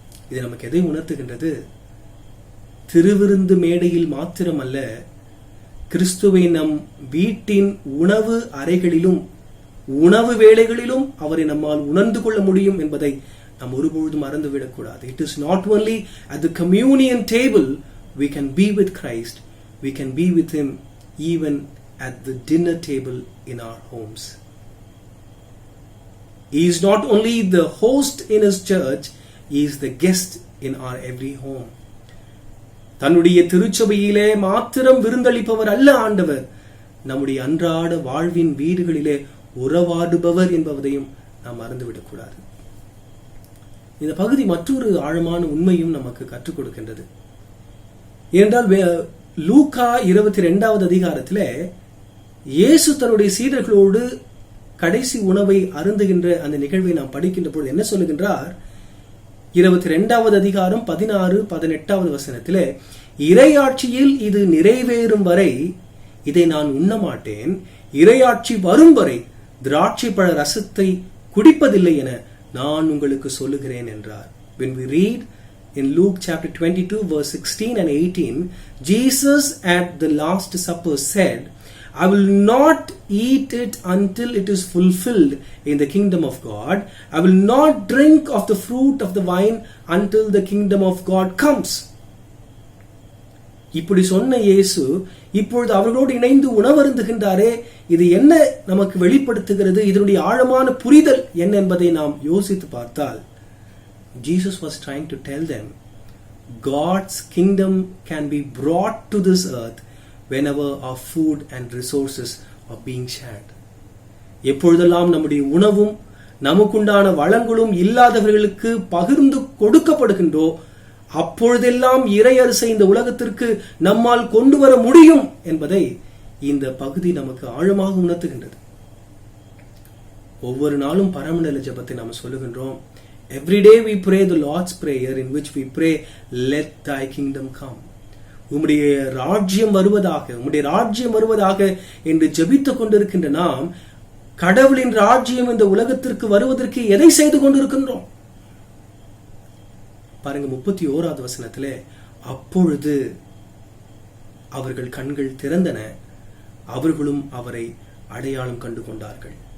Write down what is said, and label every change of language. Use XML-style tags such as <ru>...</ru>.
<ta>இது நமக்கு எதை உணர்த்துகின்றது? திருவிருந்து மேடையில் மாத்திரமல்ல, கிறிஸ்துவை நம் வீட்டின் உணவு அறைகளிலும் உணவு வேளைகளிலும் அவரை நம்மால் உணர்ந்து கொள்ள முடியும் என்பதை நாம் ஒருபொழுதும் மறந்துவிடக்கூடாது.</ta> <en>It is not only at the communion table we can be with Christ, we can be with him even at the dinner table in our homes. He is not only the host in his church, he is the guest in our every home.</en> <ta>தன்னுடைய திருச்சபையிலே மாத்திரம் விருந்தளிப்பவர் அல்ல ஆண்டவர், நம்முடைய அன்றாட வாழ்வின் வீடுகளிலே உறவாடுபவர் என்பதையும் நாம் மறந்துவிடக்கூடாது. இந்த பகுதி மற்றொரு ஆழமான உண்மையும் நமக்கு கற்றுக் கொடுக்கின்றது. ஏனென்றால் லூக்கா 22வது அதிகாரத்திலே இயேசு தன்னுடைய சீடர்களோடு கடைசி உணவை அருந்துகின்ற அந்த நிகழ்வை நாம் படிக்கின்ற பொழுது என்ன சொல்லுகின்றார்? 22வது அதிகாரம் 16-18வது வசனத்திலே, இறையாட்சியில் இது நிறைவேறும் வரை இதை நான் உண்ண மாட்டேன், இறையாட்சி வரும் வரை திராட்சை பழ ரசத்தை குடிப்பதில்லை என நான் உங்களுக்கு சொல்லுகிறேன் என்றார்.</ta> <en>When we read in Luke chapter 22 verse 16 and 18, Jesus at the Last Supper said, I will not eat it until it is fulfilled in the kingdom of God. I will not drink of the fruit of the vine until the kingdom of God comes.</en> <ta>இப்படி சொன்ன இயேசு இப்பொழுது அவர்களோடு இணைந்து உணவருந்துகின்றாரே, இது என்ன நமக்கு வெளிப்படுத்துகிறது? இதனுடைய ஆழமான புரிதல் என்ன என்பதை நாம் யோசித்து பார்த்தால்,</ta> <en>Jesus was trying to tell them God's kingdom can be brought to this earth whenever our food and resources are being shared.</en> <ta>எப்பொழுதெல்லாம் நம்முடைய உணவும் நமக்குண்டான வளங்களும் இல்லாதவர்களுக்கு பகிர்ந்து கொடுக்கப்படுகின்றோ அப்பொழுதெல்லாம் இறையரசை இந்த உலகத்திற்கு நம்மால் கொண்டு வர முடியும் என்பதை இந்த பகுதி நமக்கு ஆழமாக உணர்த்துகின்றது. ஒவ்வொரு நாளும் பரமண்டல ஜெபத்தை நாம் சொல்லுகின்றோம்.</ta> <en>Every day we pray the Lord's Prayer in which we pray, let thy kingdom come.</en> <ta>உம்முடைய ராஜ்யம் வருவதாக என்று ஜெபித்துக் கொண்டிருக்கின்ற நாம் கடவுளின் ராஜ்யம் இந்த உலகத்திற்கு வருவதற்கு எதை செய்து கொண்டிருக்கின்றோம்? பாருங்க, 31வது வசனத்திலே, அப்பொழுது அவர்கள் கண்கள் திறந்தன, அவர்களும் அவரை அடையாளம் கண்டு கொண்டார்கள்.</ta>